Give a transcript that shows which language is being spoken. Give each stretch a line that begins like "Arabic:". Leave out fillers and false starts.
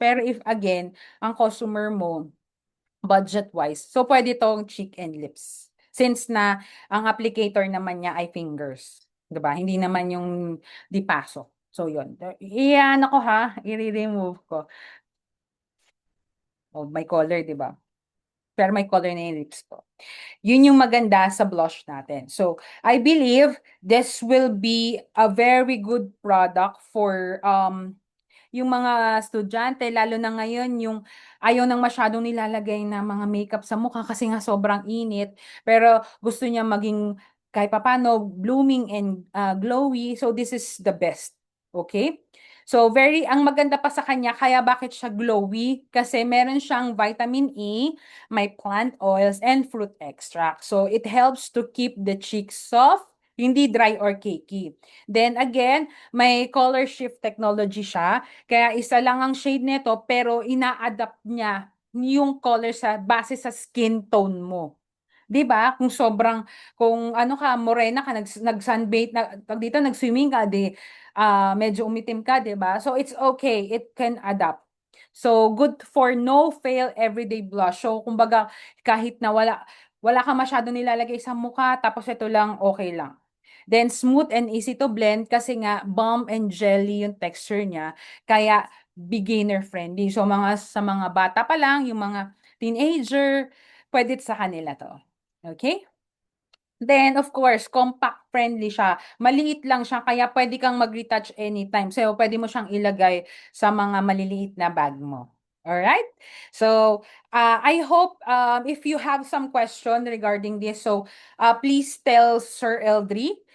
Filipino: Pero if again, ang customer mo, budget-wise, so pwede tong cheek and lips. Since na ang applicator naman niya ay fingers. 'Di ba? Hindi naman yung dipaso. So, yun. Iyan ako i-remove ko. Oh, may color, 'di ba? Pero may color na yung lips ko. Yun yung maganda sa blush natin.
English: So, I believe this will be a very good product for
Filipino: yung mga estudyante, lalo na ngayon, yung ayaw nang masyadong nilalagay na mga makeup sa mukha kasi nga sobrang init. Pero gusto niya maging kahit papano blooming and glowy.
English: So, this is the best.
Filipino: Okay? So, ang maganda pa sa kanya, kaya bakit siya glowy? Kasi meron siyang vitamin E, may plant oils, and fruit extract.
English: So, it helps to keep the cheeks soft, hindi dry or cakey.
Filipino: Then again, may color shift technology siya. Kaya isa lang ang shade nito, pero ina-adapt niya yung color sa base sa skin tone mo. 'Di ba? Kung ano ka, morena ka, nag-sunbathe tawag dito, nag-swimming ka, medyo umitim ka, 'di ba?
English: So it's okay, it can adapt. So good for no fail everyday blush.
Filipino: So kumbaga kahit na wala ka masyado nilalagay sa mukha, tapos ito lang, okay lang.
English: Then smooth and easy to blend kasi nga balm and jelly yung texture niya.
Filipino: Kaya beginner friendly. So sa mga bata pa lang, yung mga teenager, pwede sa kanila to. Okay? Then, of course, compact friendly siya. Maliit lang siya, kaya pwede kang mag-retouch anytime. So, pwede mo siyang ilagay sa mga maliliit na bag mo.
English: Alright? So, I hope if you have some question regarding this, so please tell Sir Eldri.